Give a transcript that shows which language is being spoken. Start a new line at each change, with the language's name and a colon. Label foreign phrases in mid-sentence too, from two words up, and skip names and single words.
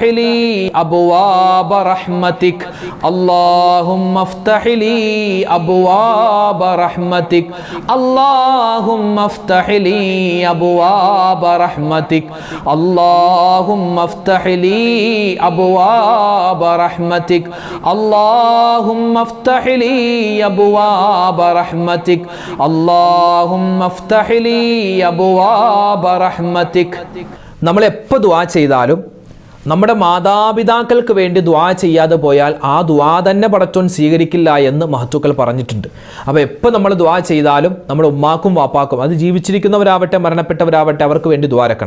Arabic: لي أبواب رحمتك اللهم افتح لي أبواب رحمتك اللهم افتح لي أبواب رحمتك اللهم افتح لي أبواب رحمتك اللهم افتح لي أبواب رحمتك اللهم افتح لي أبواب رحمتك.
Malayalam: നമ്മൾ എപ്പോൾ ദുആ ചെയ്താലും നമ്മുടെ മാതാപിതാക്കൾക്ക് വേണ്ടി ദുആ ചെയ്യാതെ പോയാൽ ആ ദുആ തന്നെ പടച്ചോൻ സ്വീകരിക്കില്ല എന്ന് മഹത്തുക്കൾ പറഞ്ഞിട്ടുണ്ട്. അപ്പോൾ എപ്പോൾ നമ്മൾ ദുആ ചെയ്താലും നമ്മുടെ ഉമ്മാക്കും വാപ്പാക്കും, അത് ജീവിച്ചിരിക്കുന്നവരാവട്ടെ മരണപ്പെട്ടവരാവട്ടെ, അവർക്ക് വേണ്ടി ദുആ രക്കണം.